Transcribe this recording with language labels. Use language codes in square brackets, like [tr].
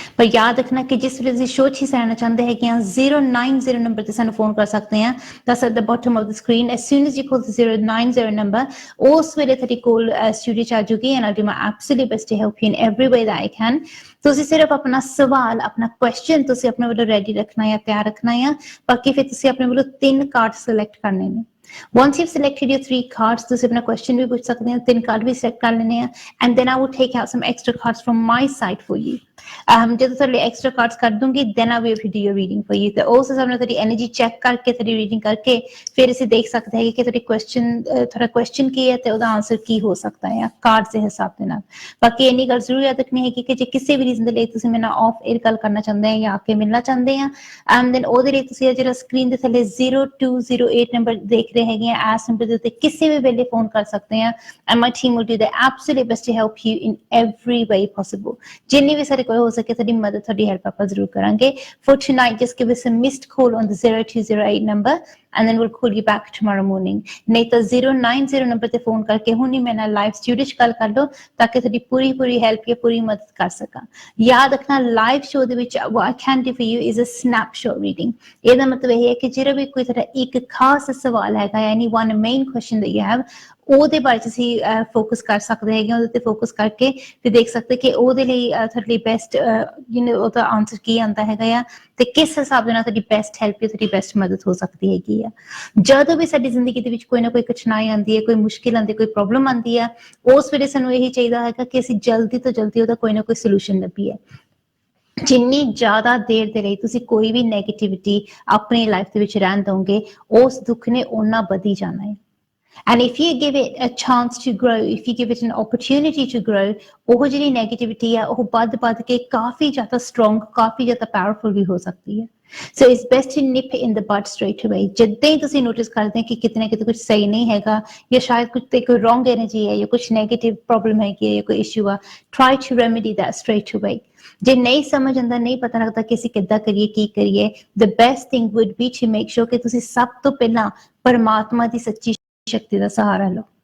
[hi] पर याद रखना कि जिस [pa] ਵੇਲੇ ਤੁਸੀਂ ਸ਼ੋਅ 'ਚ ਹਿੱਸਾ ਲੈਣਾ ਚਾਹੁੰਦੇ ਹੈਗੇ ਆ 090 ਨੰਬਰ ਤੇ ਸਾਨੂੰ ਫੋਨ ਕਰ ਸਕਦੇ ਆ। [en] That's at the bottom of the screen. As soon as you call the 090 number, [pa] ਉਸ ਵੇਲੇ ਤੁਹਾਡੀ ਕੋਲ ਸਟੂਡੀਓ 'ਚ ਆ ਜਾਊਗੀ [en] and I'll do my absolute best to help you in every way that I can. [pa] ਤੁਸੀਂ ਸਿਰਫ ਆਪਣਾ ਸਵਾਲ, ਆਪਣਾ ਕੁਐਸਚਨ ਤੁਸੀਂ ਆਪਣੇ ਵੱਲੋਂ ਰੈਡੀ ਰੱਖਣਾ ਹੈ, ਤਿਆਰ ਰੱਖਣਾ ਹੈ। ਬਾਕੀ ਫਿਰ ਤੁਸੀਂ ਆਪਣੇ ਵੱਲੋਂ 3 ਕਾਰਡ ਸਿਲੈਕਟ ਕਰਨੇ ਨੇ। [en] Once you've selected your 3 cards, [pa] ਤੁਸੀਂ ਆਪਣਾ question ਵੀ ਪੁੱਛ ਸਕਦੇ ਹੋ, 3 ਕਾਰਡ ਵੀ ਸਿਲੈਕਟ ਕਰ ਲੈਣੇ ਆ [en] and then I will take out some extra cards from my side for you. [pa] ਜਦੋਂ ਤੁਹਾਡੇ ਐਕਸਟਰਾ ਕਾਰਡਸ ਕਰ ਦੂੰਗੀ [en] then I will do your reading for you. [pa] ਤੇ ਉਸ ਹਿਸਾਬ ਨਾਲ ਤੁਹਾਡੀ ਐਨਰਜੀ ਚੈੱਕ ਕਰਕੇ, ਤੁਹਾਡੀ ਰੀਡਿੰਗ ਕਰਕੇ ਫਿਰ ਅਸੀਂ ਦੇਖ ਸਕਦੇ ਹਾਂ ਕਿ ਤੁਹਾਡਾ ਕੁਐਸਚਨ ਕੀ ਹੈ ਤੇ ਉਹਦਾ ਆਨਸਰ ਕੀ ਹੋ ਸਕਦਾ ਹੈ ਕਾਰਡਸ ਦੇ ਹਿਸਾਬ ਦੇ ਨਾਲ। ਬਾਕੀ ਇੰਨੀ ਗੱਲ ਜ਼ਰੂਰ ਯਾਦ ਰੱਖਣੀ ਹੈ ਕਿ ਜੇ ਕਿਸੇ ਵੀ ਰੀਜ਼ਨ ਦੇ ਲਈ ਤੁਸੀਂ ਮੇਰੇ ਨਾਲ ਆਫ 에ਅਰ ਗੱਲ ਕਰਨਾ ਚਾਹੁੰਦੇ ਆ ਜਾਂ ਆ ਕੇ ਮਿਲਣਾ ਚਾਹੁੰਦੇ ਆ then ਉਹਦੇ ਲਈ ਤੁਸੀਂ ਜਿਹੜਾ ਸਕਰੀਨ ਦੇ ਥੱਲੇ 0208 ਨੰਬਰ ਦੇਖ ਰਹੇ ਹੈਗੇ ਆ ਇਸ ਨੰਬਰ ਦੇ ਉੱਤੇ ਕਿਸੇ ਵੀ ਵੇਲੇ ਫੋਨ ਕਰ ਸਕਦੇ ਆ [en] and my team will do their absolute best to help you in every way possible. [pa] ਜਿੰਨੀ ਵੀ ਸਾਰੇ ਹੋ ਸਕੇ ਤੁਹਾਡੀ ਮਦਦ, ਤੁਹਾਡੀ ਹੈਲਪ ਆਪਾਂ ਜ਼ਰੂਰ ਕਰਾਂਗੇ। [en] For tonight, just give us a missed call on the 0208 number and then we'll call you back tomorrow morning. [pa] ਨਹੀਂ ਤਾਂ 090 ਨੰਬਰ ਤੇ ਫੋਨ ਕਰਕੇ ਹੁਣੀ ਮੇਰੇ ਨਾਲ ਲਾਈਵ ਸਟੂਡੀਓ 'ਚ ਗੱਲ ਕਰ ਲਓ ਤਾਂ ਕਿ ਤੁਹਾਡੀ ਪੂਰੀ ਹੈਲਪ ਜਾਂ ਪੂਰੀ ਮਦਦ ਕਰ ਸਕਾਂ। ਯਾਦ ਰੱਖਣਾ ਲਾਈਵ ਸ਼ੋਅ ਦੇ ਵਿੱਚ [en] what I can do for you is a snapshot reading. [pa] ਇਹਦਾ ਮਤਲਬ ਇਹ ਹੈ ਕਿ ਜਿਹੜਾ ਵੀ ਕੋਈ ਤੁਹਾਡਾ ਇੱਕ ਖਾਸ ਸਵਾਲ ਹੈਗਾ [en] any one main question that you have, [pa] ਉਹਦੇ ਬਾਰੇ ਅਸੀਂ ਫੋਕਸ ਕਰ ਸਕਦੇ ਹੈਗੇ, ਉਹਦੇ ਤੇ ਫੋਕਸ ਕਰਕੇ ਤੇ ਦੇਖ ਸਕਦੇ ਕਿ ਉਹਦੇ ਲਈ ਤੁਹਾਡੇ ਲਈ ਬੈਸਟ ਉਹਦਾ ਆਨਸਰ ਕੀ ਆਉਂਦਾ ਹੈਗਾ ਆ ਤੇ ਕਿਸ ਹਿਸਾਬ ਦੇ ਨਾਲ ਤੁਹਾਡੀ ਬੈਸਟ ਹੈਲਪ ਜਾਂ ਤੁਹਾਡੀ ਬੈਸਟ ਮਦਦ ਹੋ ਸਕਦੀ ਹੈਗੀ ਆ। ਜਦੋਂ ਵੀ ਸਾਡੀ ਜ਼ਿੰਦਗੀ ਦੇ ਵਿੱਚ ਕੋਈ ਨਾ ਕੋਈ ਕਠਿਨਾਈ ਆਉਂਦੀ ਹੈ, ਕੋਈ ਮੁਸ਼ਕਿਲ ਆਉਂਦੀ ਹੈ, ਕੋਈ ਪ੍ਰੋਬਲਮ ਆਉਂਦੀ ਆ, ਉਸ ਵੇਲੇ ਸਾਨੂੰ ਇਹੀ ਚਾਹੀਦਾ ਹੈਗਾ ਕਿ ਅਸੀਂ ਜਲਦੀ ਤੋਂ ਜਲਦੀ ਉਹਦਾ ਕੋਈ ਨਾ ਕੋਈ ਸੋਲੂਸ਼ਨ ਲੱਭੀਏ। ਜਿੰਨੀ ਜ਼ਿਆਦਾ ਦੇਰ ਦੇ ਲਈ ਤੁਸੀਂ ਕੋਈ ਵੀ ਨੈਗੇਟਿਵਿਟੀ ਆਪਣੀ ਲਾਈਫ ਦੇ ਵਿੱਚ ਰਹਿਣ ਦਓਗੇ, ਉਸ ਦੁੱਖ ਨੇ ਓਨਾ ਵਧੀ ਜਾਣਾ ਹੈ। [en] And if you give it a chance to grow, if you give it an opportunity to grow, [pa] ਉਹ ਜਿਹੜੀ ਨੈਗੇਟਿਵਿਟੀ ਹੈ ਉਹ ਵੱਧ ਕੇ ਕਾਫੀ ਜ਼ਿਆਦਾ ਸਟਰੋਂਗ, ਕਾਫੀ ਜ਼ਿਆਦਾ ਪਾਵਰਫੁਲ ਵੀ ਹੋ ਸਕਦੀ ਹੈ। [en] So it's best to nip it in the bud straight away. [pa] ਜਿੱਦਾਂ ਹੀ ਤੁਸੀਂ ਨੋਟਿਸ ਕਰਦੇ ਕਿ ਕਿਤੇ ਨਾ ਕਿਤੇ ਕੁਝ ਸਹੀ ਨਹੀਂ ਹੈਗਾ ਜਾਂ ਸ਼ਾਇਦ ਕੁਝ ਤੇ ਕੋਈ ਰੋਂਗ ਐਨਰਜੀ ਹੈ ਜਾਂ ਕੁਝ ਨੈਗੇਟਿਵ ਪ੍ਰੋਬਲਮ ਹੈਗੀ ਹੈ ਜਾਂ ਕੋਈ ਇਸ਼ੂ ਆ, [en] try to remedy that straight away. [pa] ਜੇ ਨਹੀਂ ਸਮਝ ਆਉਂਦਾ, ਨਹੀਂ ਪਤਾ ਲੱਗਦਾ ਕਿ ਅਸੀਂ ਕਿੱਦਾਂ ਕਰੀਏ, ਕੀ ਕਰੀਏ, [en] the best thing would be to make sure [pa] ਕਿ ਤੁਸੀਂ ਸਭ ਤੋਂ ਪਹਿਲਾਂ ਪਰਮਾਤਮਾ ਦੀ ਸੱਚੀ ਸ਼ਕਤੀ ਦਾ ਸਹਾਰਾ ਲਓ।